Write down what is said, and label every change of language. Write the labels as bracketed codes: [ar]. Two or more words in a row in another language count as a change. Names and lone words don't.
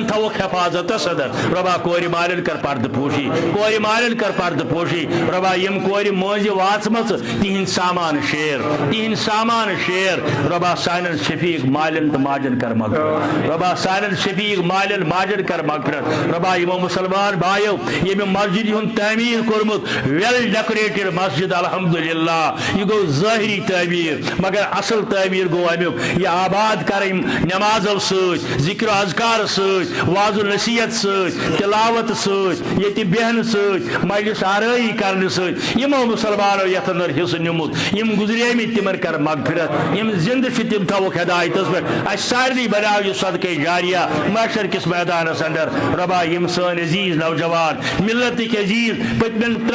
[ks] تھاوُکھ حفاظتس اندر رۄبا کورِ مالٮ۪ن کر پردٕ پوشی کورِ مالٮ۪ن کر پردٕ پوشی رۄبا یم کورِ مٲنزِ واژمژٕ تِہنٛدۍ سامان شیر تِہنٛدۍ سامان شیر رۄبا سانٮ۪ن شفیق مالٮ۪ن تہٕ ماجن کر مغفرت رۄبا سانٮ۪ن شفیق مالٮ۪ن ماجن کر مغفرت رۄبا یِمو مُسلمان بایو ییٚمہِ مسجد ہُنٛد تعمیٖر کوٚرمُت [en] well decorated [ks] مسجد الحمدللہ یہ گو ظاہری تعمیٖر مگر اصل تعمیٖر گو امیُک یہ آباد کرٕنۍ نمازو سۭتۍ ذکر و اذکار سۭتۍ واض و نصیحت سۭتۍ تلاوت سۭتۍ ییٚتہِ بیہنہٕ سۭتۍ مجلس آرٲیی کرنہٕ سۭتۍ یِمو مُسلمانو یتھ اندر حصہٕ نیوٗمُت یِم گُزریمٕتۍ تِمن کر مغفرت یم زندٕ چھِ تِم تھاوُکھ ہدایتس پٮ۪ٹھ اسہِ سارنٕے بناو یہِ صدقے جاریہ محشر کِس میدانس اندر رۄبا یِم سٲنۍ عزیز نوجوان ملتٕکۍ عزیز پٔتمٮ۪ن